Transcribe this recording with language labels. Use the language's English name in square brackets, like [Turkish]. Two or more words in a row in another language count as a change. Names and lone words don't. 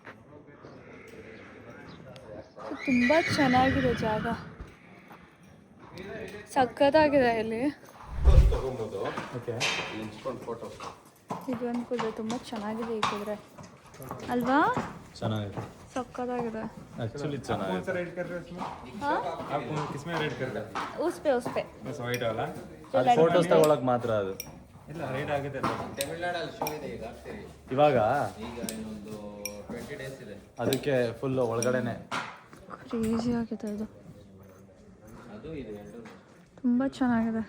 [Kannada] ಸೊ ತುಂಬ ಚೆನ್ನಾಗಿದೆ ಜಾಗ, ಸಖತ್ತಾಗಿದೆ ಇಲ್ಲಿ. ಇದೊಂದು ಕುದುರೆ ತುಂಬ ಚೆನ್ನಾಗಿದೆ. ಈ ಕುದುರೆ ಅಲ್ವಾ? ಚೆನ್ನಾಗಿದೆ. ಸಕ್ಕತ್ತಾಗಿದೆ. एक्चुअली ಚೆನ್ನಾಗಿದೆ. [Hindi] रेड कर रहे हो उसमें? हाँ? आप किसमें रेड कर रहे हो? उस पे बस वाइट वाला [Kannada] ಅದು ಫೋಟೋಸ್ ತಗೊಳಕ್ ಮಾತ್ರ ಅದು. ಇಲ್ಲ ರೇಡ್ ಆಗಿದೆ ಇವಾಗ ಅದಕ್ಕೆ ಫುಲ್ ಒಳಗಡೆನೆ. ಕ್ರೇಜಿ ಆಗಿದೆ ಇದು. ತುಂಬ ಚೆನ್ನಾಗಿದೆ.